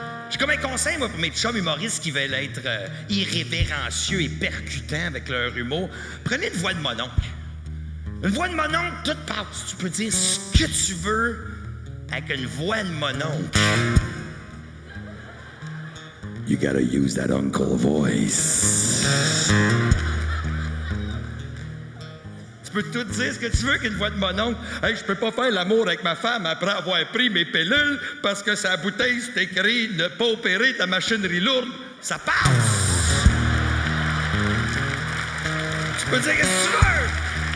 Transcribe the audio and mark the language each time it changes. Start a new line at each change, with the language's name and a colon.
French: J'ai comme un conseil, moi, pour mes chums humoristes qui veulent être irrévérencieux et percutants avec leur humour. Prenez une voix de mononcle. Une voix de mononcle, tout passe. Tu peux dire ce que tu veux avec une voix de mononcle.
English: You gotta use that uncle voice.
French: Tu peux tout dire ce que tu veux qu'une voix de mononcle. Hey, je peux pas faire l'amour avec ma femme après avoir pris mes pilules parce que sa bouteille, c'est écrit ne pas opérer ta machinerie lourde. Ça passe. Tu peux dire ce que tu veux.